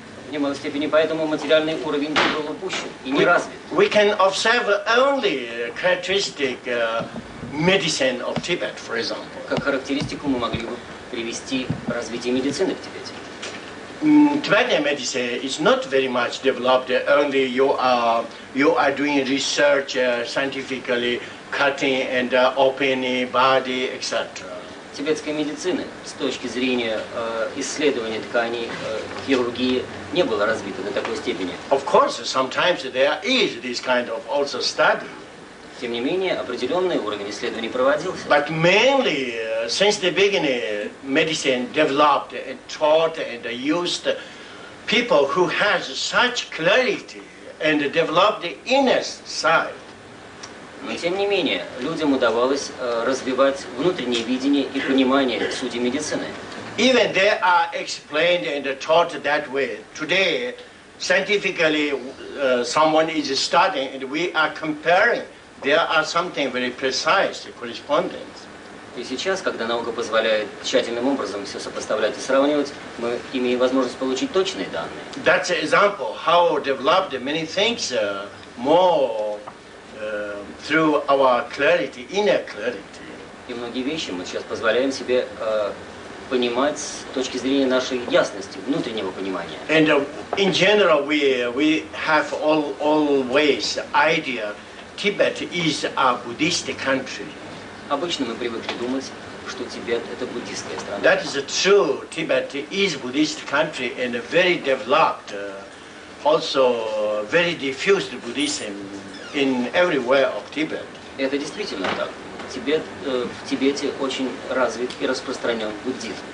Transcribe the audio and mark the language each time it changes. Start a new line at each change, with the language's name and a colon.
Russian: В немалой степени поэтому материальный уровень был упущен и не развит.
English: We can observe only characteristic medicine of Tibet, for example.
Russian: Как характеристику мы могли бы привести развитие медицины в Тибете.
English: Tibetan medicine is not very much developed. Only you are doing research scientifically, cutting and opening body, etc.
Russian: тибетской медицины с точки зрения исследования тканей, хирургии не было развито до такой степени.
English: Of course, sometimes there is this kind of also study.
Russian: Тем не менее, определенный уровень исследований проводился.
English: But mainly, since the beginning, medicine developed and taught and used people who has such clarity and developed the inner side.
Russian: Но тем не менее, людям удавалось развивать внутреннее видение и понимание сути медицины.
English: Even they are explained and taught that way. Today, scientifically, someone is studying and we are comparing. There are something very precise correspondence.
Russian: И сейчас, когда наука позволяет тщательным образом все сопоставлять и сравнивать, мы имеем возможность получить точные данные.
English: That's an example how developed many things more through our clarity, inner clarity.
Russian: И многие вещи мы сейчас позволяем себе понимать с точки зрения нашей ясности, внутреннего понимания.
English: And in general, we have always idea Tibet is a Buddhist country.
Russian: Обычно мы привыкли думать, что Тибет – это буддистская страна.
English: That is true. Tibet is Buddhist country and very developed, also very diffused Buddhism in everywhere of Tibet.
Russian: Это действительно так. В Тибете очень развит и распространен буддизм.